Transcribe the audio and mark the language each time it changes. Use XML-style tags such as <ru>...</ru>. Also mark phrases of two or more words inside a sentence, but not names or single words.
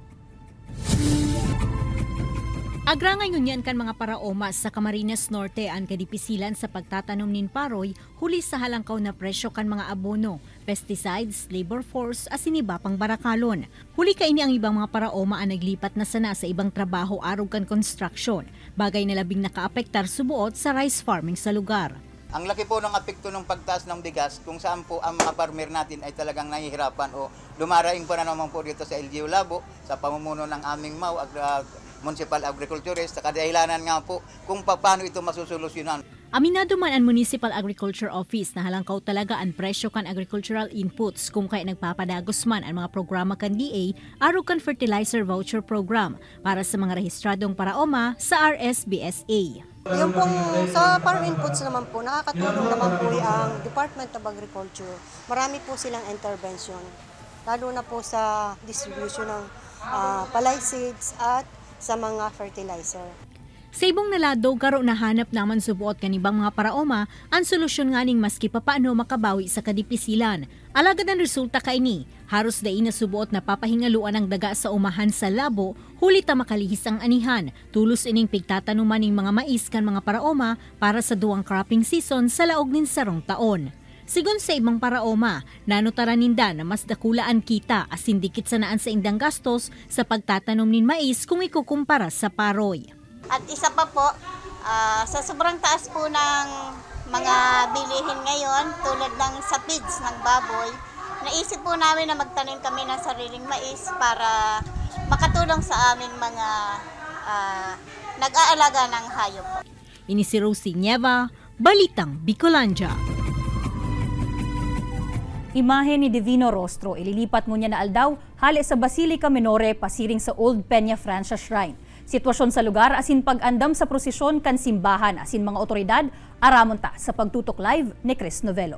<bik>Agra ngayon yan kan mga paraoma sa Camarines Norte ang kadipisilan sa pagtatanom nin Paroy huli sa halangkaw na presyo kan mga abono, pesticides,</bik> <en>labor force</en> <bik>asin iba pang barakalon. Huli kaini ang ibang mga paraoma ang naglipat na sana sa ibang trabaho arog kan construction, bagay na labing nakaapektar subuot sa</bik> <en>rice farming</en> <bik>sa lugar.</bik> <tl>Ang laki po ng apekto ng pagtaas ng bigas kung saan po ang mga farmer natin ay talagang nahihirapan o dumaraing po na naman po dito sa LGU Labo sa pamumuno ng aming MAU,</tl> <en>Municipal Agriculturist,</en> <tl>sa kadahilanan nga po kung paano ito masusolusyonan.</tl> <bik>Aminado man ang Municipal Agriculture Office na halangkaw talaga ang presyo kan</bik> <en>agricultural inputs</en> <bik>kung kaya nagpapadagos man ang mga programa kan DA arog kan</bik> <en>fertilizer voucher program</en> <bik>para sa mga rehistradong paraoma sa RSBSA.</bik> <tl>Yung pong sa</tl> <en>farm inputs</en> <tl>naman po, nakakatulong naman po ang</tl> <en>Department of Agriculture.</en> <tl>Marami po silang intervention, lalo na po sa distribution ng</tl> <en>palay seeds</en> <tl>at sa mga fertilizer.</tl> <bik>Sa ibong nalado, karo nahanap naman subuot kanibang mga paraoma ang solusyon nga ning maski papaano makabawi sa kadipisilan. Alagad ang resulta kaini, haros dai na subuot na papahingaluan ang daga sa umahan sa labo, huli ta makalihis ang anihan, tulos ining pigtatanuman ning mga mais kan mga paraoma para sa duwang</bik> <en>cropping season</en> <bik>sa laog nin sarong taon. Sigon sa ibang paraoma, nanutaran ninda na mas dakulaan kita asin dikit sanaan sa indang gastos sa pagtatanom nin mais kung ikukumpara sa Paroy.</bik> <tl>At isa pa po, sa sobrang taas po ng mga bilihin ngayon, tulad ng sa feeds ng baboy, naisip po namin na magtanim kami ng sariling mais para makatulong sa aming mga nag-aalaga ng hayop.</tl> <bik>Ini si Rosie Nieva, Balitang Bicolandia. Imahe ni Divino Rostro ililipat ngunya na aldaw hali sa Basilica Minore pasiring sa Old Peña Francia Shrine. Sitwasyon sa lugar asin pag-andam sa prosesyon kan simbahan asin mga otoridad aramon ta sa pagtutok live ni Chris Novelo.</bik>